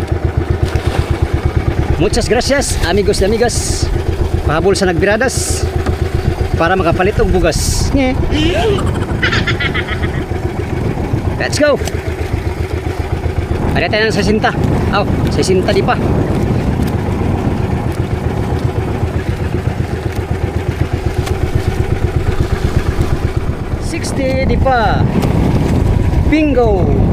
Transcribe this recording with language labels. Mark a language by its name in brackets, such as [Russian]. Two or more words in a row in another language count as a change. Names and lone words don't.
[Spanish] Muchas gracias amigos y amigas. [Cebuano] Pahabol sa nagbiradas para makapalit og bugas. [English] Let's go. [Filipino] Ada tayo ng 60. 60 di pa. Di pa. Bingo.